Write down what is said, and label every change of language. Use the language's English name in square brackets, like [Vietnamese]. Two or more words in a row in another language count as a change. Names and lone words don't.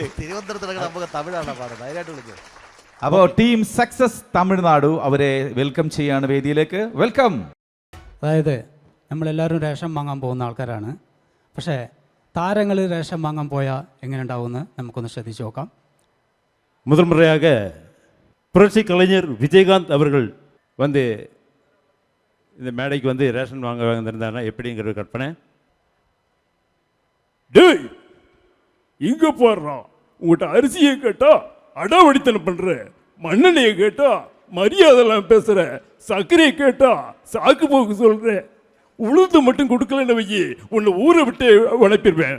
[Malayalam] തിരുവനന്തപുരത്ത് നമുക്ക് തമിഴാണ് പാടുന്നത്, അതിനായിട്ട് വിളിച്ചു. അപ്പോൾ ടീം സക്സസ് തമിഴ്നാടു അവരെ വെൽക്കം ചെയ്യാണ് വേദിയിലേക്ക്. വെൽക്കം. അതായത് നമ്മളെല്ലാവരും റേഷൻ വാങ്ങാൻ പോകുന്ന ആൾക്കാരാണ്. പക്ഷേ താരങ്ങൾ റേഷൻ വാങ്ങാൻ പോയാൽ എങ്ങനെ ഉണ്ടാവുമെന്ന് നമുക്കൊന്ന് ശ്രദ്ധിച്ച് നോക്കാം. [Tamil] முதல் முறையாக புரட்சி கலைஞர் விஜயகாந்த் அவர்கள் வந்து இந்த மேடைக்கு வந்து ரேஷன் வாங்க வந்திருந்தாருன்னா எப்படிங்கிற கற்பனை. டேய் இங்க போடுறான், உங்கள்கிட்ட அரிசியை கேட்டா அடாவடித்தனம் பண்ற, மண்ணெண்ணையை கேட்டா மரியாதைலாம் பேசுற, சர்க்கரையை கேட்டா சாக்கு போக்கு சொல்ற, உளுந்து மட்டும் கொடுக்கலன்னு வையி உன்னை ஊரை விட்டு வளர்ப்பிடுவேன்.